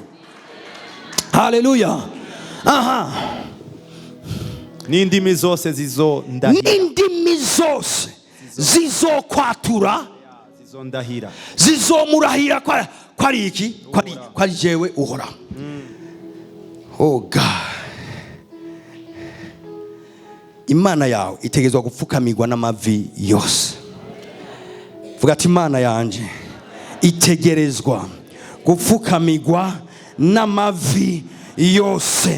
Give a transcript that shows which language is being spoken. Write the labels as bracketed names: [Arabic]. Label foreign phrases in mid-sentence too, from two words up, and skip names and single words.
[Rundi] Haleluya. Aha. N'indimi zose zizondahira, n'indimi zose zizokwatura, zizondahira, zizomurahira kwari iki? Kwari jewe Uhoraho. [English] Oh God. [Rundi] Imana yawe itegezwa gupfukamirwa n'amavi yose. Vuga ati Imana yanje itegerezwa gupfukamirwa n'amavi yose.